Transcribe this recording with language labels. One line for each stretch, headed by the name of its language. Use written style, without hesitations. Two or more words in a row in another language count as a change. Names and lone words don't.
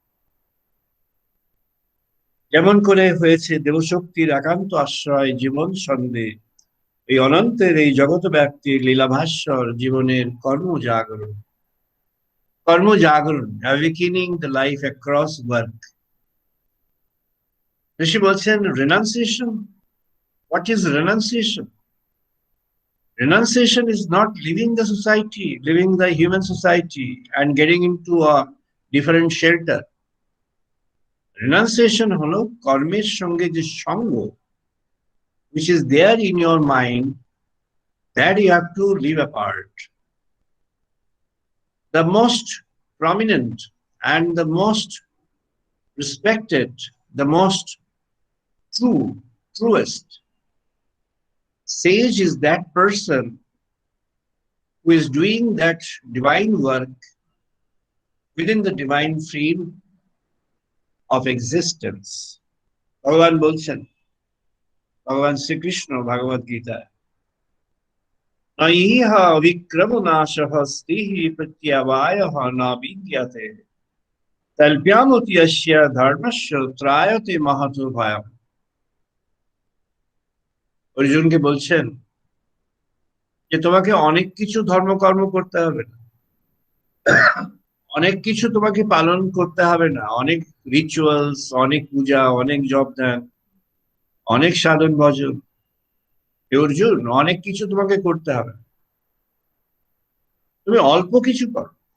Bangla: যেমন করে হয়েছে দেবশক্তির একান্ত আশ্রয় জীবন ছন্দে এই অনন্তের এই জগৎ ব্যাপ্তির লীলাভাস্বর জীবনের কর্মজাগরণ,
English: awakening the life across work.
Bangla: ঋষি বলছেন, রেনাউন্সিয়েশন।
English: What is renunciation? Renunciation is not leaving the society, leaving the human society and getting into a different shelter.
Bangla: Renunciation হলো কর্মের সঙ্গে যে সঙ্গ,
English: which is there in your mind, that you have to leave apart. The most prominent and the most respected, the most truest sage is that person who is doing that divine work within the divine frame of existence.
Bangla: ভগবান বলছেন, ভগবান শ্রীকৃষ্ণ ভগবদ গীতা,
Sanskrit: নইহ বিক্রম নাশহ স্তিঃ প্রত্যবায়ঃ ন বিদ্যতে তল্প্যামতি অস্য ধর্মস্য ত্রায়তে মহতো ভয়ম।
Bangla: অর্জুনকে বলছেন যে তোমাকে অনেক কিছু ধর্মকর্ম করতে হবে না, অনেক কিছু তোমাকে পালন করতে হবে না, অনেক রিচুয়ালস, অনেক পূজা, অনেক জপ ধ্যান, অনেক সাধন ভজন, অর্জুন অনেক কিছু তোমাকে করতে হবে, তুমি অল্প কিছু করো।